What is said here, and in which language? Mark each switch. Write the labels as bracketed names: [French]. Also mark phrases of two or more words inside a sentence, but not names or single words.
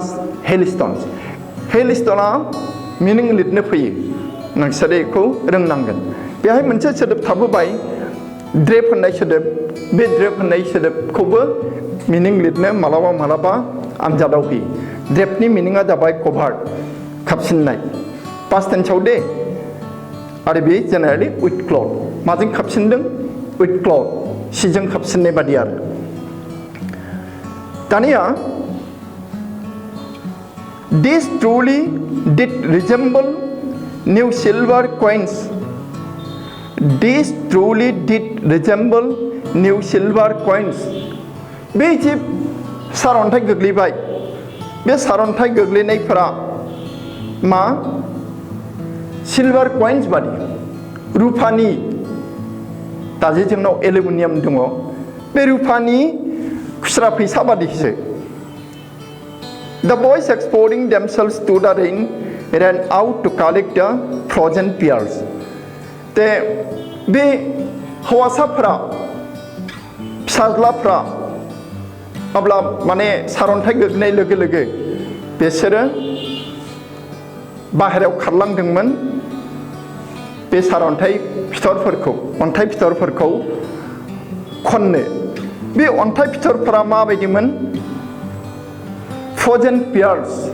[Bodo] हेलस्टना मिनिं लिरनो फैयो नोंसोर बेखौ रोंनांगोन बेहाय मोनसे सोदोब थाबोबाय ड्रेप होननाय सोदोब बे ड्रेप होननाय सोदोबखौबो मिनिं लिरनो मालाबा आनजादाव होयो ड्रेपनि मिनिङा जाबाय कभार खोबसिननाय पास्ट टेन्सआव दे आरो बे [English] generally with cloth [Bodo] माजों खोबसिनदों [English] with cloth [Bodo] सिजों खोबसिननाय बादि आरो [English] दानिया this truly did resemble new silver coins this truly did resemble new silver coins [Bodo] बे जे सारन्थाइ गोग्लैबाय बे सारन्थाइ गोग्लैनायफोरा मा [English] silver coins [Bodo] बादि रुफानि दाजे जोंनाव एलुमिनियाम दङ बे रुफानि खुस्रा फैसा बादिसो [English] The boys exposing themselves to the rain ran out to collect the frozen pears. [Bodo] बे हौवासाफोरा फिसाज्लाफ्रा अब्ला माने सारन्थाइ गोग्लैनाय लोगो लोगो बिसोरो बाहेरायाव खारलांदोंमोन बे सारन्थाइ फिथरफोरखौ अन्थाइ फिथरफोरखौ खननो बे अन्थाइ फिथरफोरा माबायदिमोन [English] frozen pears